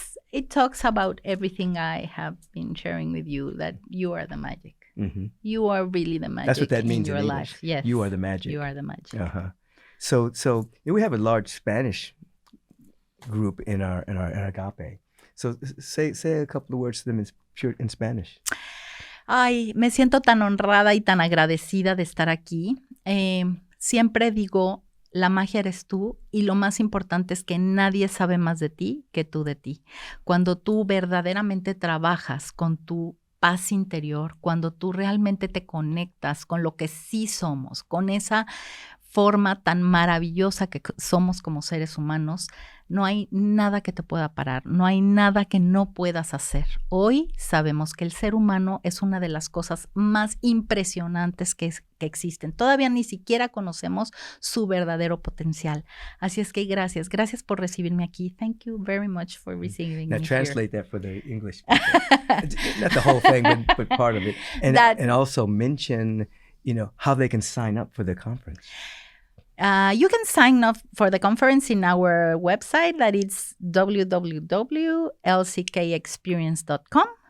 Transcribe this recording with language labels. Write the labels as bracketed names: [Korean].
[English] It talks about everything I have been sharing with you, that you are the magic. You are really the magic. That's what that means in your in life. English. Yes. You are the magic. You are the magic. So we have a large Spanish group in our agape. So say a couple of words to them in Spanish. [Spanish] Ay, me siento tan honrada y tan agradecida de estar aquí. Siempre digo, la magia eres tú, y lo más importante es que nadie sabe más de ti que tú de ti. Cuando tú verdaderamente trabajas con tu paz interior, cuando tú realmente te conectas con lo que sí somos, con esa forma tan maravillosa que somos como seres humanos, no hay nada que te pueda parar, no hay nada que no puedas hacer. Hoy sabemos que el ser humano es una de las cosas más impresionantes que existen. Todavía ni siquiera conocemos su verdadero potencial. Así es que gracias por recibirme aquí. [English] Thank you very much for receiving me. Now translate that for the English people. Not the whole thing, but part of it. And also mention, how they can sign up for the conference. You can sign up for the conference in our website, that is www.lckexperience.com.